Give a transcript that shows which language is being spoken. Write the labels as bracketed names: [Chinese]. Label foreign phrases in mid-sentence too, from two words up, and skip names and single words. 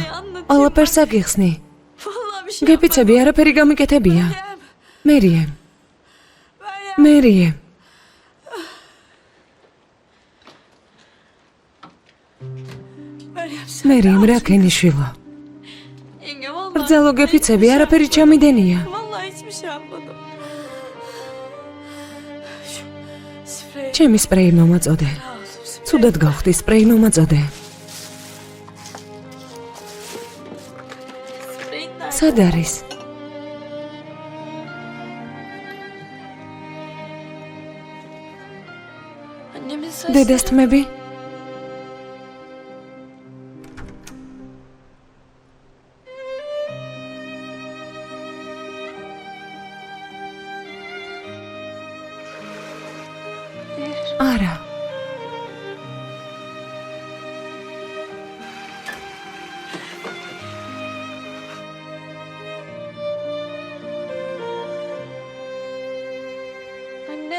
[Georgian] ყველაფერს აგიხსნი. გეპიცები არაფერი გამიკეთებია. მერიემ. მერიმ რა ქენიშვილო. [Turkish] Yenge vallahi. [Georgian] ბრძალო გეფიცები, არაფერი ჩამიდენია. [Turkish] Vallahi hiçbir şey yapmadım. Şu sprey. [Georgian] ჩემი სპრეი მომაწოდე. ცუდად გავხდი, სპრეი მომაწოდე. [Turkish] Spreyin nerede? [Georgian] სად არის? [Turkish] Annemin saçları. [Georgian] დედას თმები? არა. [Turkish] Anne.